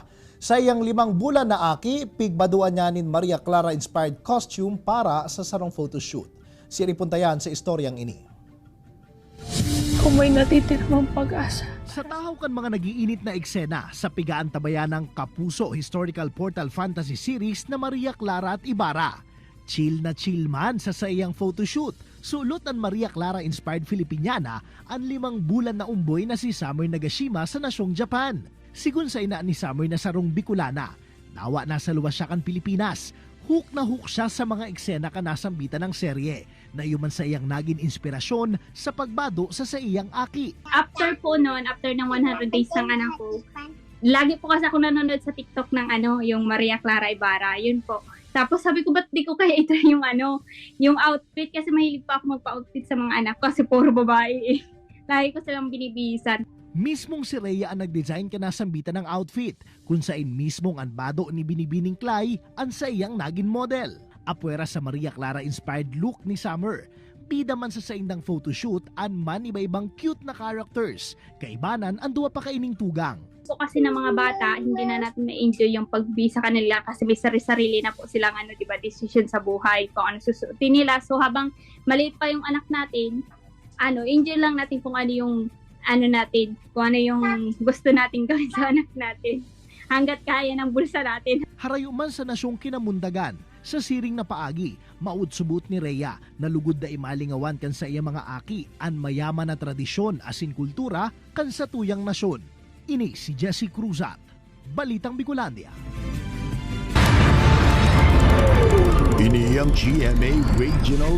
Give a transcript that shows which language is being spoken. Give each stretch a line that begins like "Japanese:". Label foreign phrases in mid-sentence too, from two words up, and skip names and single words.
Bikol: Sa iyang 5 bulan na aki, pigbaduan niya nin Maria Clara
English: inspired costume
Bikol: para sa sarong photoshoot. Siripuntayan sa istoryang ini.
Filipino: Kung may natitirang pag-asa.
Bikol: Sa tahaw kan mga nagiinit na eksena sa pigaan tabayan ng Kapuso
English: historical portal fantasy series
Bikol: na Maria Clara at Ibarra. Chill na chill man sa iyang photoshoot. Sulot ang Maria Clara inspired Filipiniana ang 5 bulan na umboy na si Summer Nagashima sa nasyong Japan. Sigun sa ina ni Summer na sarong Bicolana, nawa nasa luwas siya kan Pilipinas. Hook na hook siya sa mga eksena ka nasambitan ng serye na yuman sa iyang naging inspirasyon sa pagbado sa iyang aki.
Filipino: After po noon, after ng 100 days ng anak ko, lagi po kasi ako nanonood sa TikTok ng yung Maria Clara Ibarra, yun po. Tapos sabi ko, ba't di ko kaya itry yung outfit? Kasi mahilig pa ako magpa-outfit sa mga anak ko kasi puro babae eh. Lagi ko silang binibisan.
Bikol: Mismong si Rhea ang nag-design ka nasambitan ng outfit, kung saan mismong ang bado ni Binibining Clay ang sa iyang naging model. Apwera sa Maria Clara
English: inspired look
Bikol: ni Summer. Bida man sa saindang photoshoot ang man iba-ibang cute na characters. Kaibanan ang duwa pa kaining tugang.
Filipino: So kasi ng mga bata, hindi na natin na-enjoy yung pagbi sa kanila kasi may sarili-sarili na po silang decision sa buhay kung ano susuotin nila. So habang maliit pa yung anak natin, enjoy lang natin kung ano yung kung ano yung gusto natin gawin sa anak natin. Hanggat kaya ng bulsa natin.
Bikol: Harayo man sa nasyong kinamundagan, sa siring na paagi, maud-subot ni Rhea na lugod da imalingawan kan sa iya mga aki ang mayaman na tradisyon asin kultura kan sa tuyang nasyon. Ini si Jessie Cruzat, Balitang Bicolandia. Ini ang GMA Regional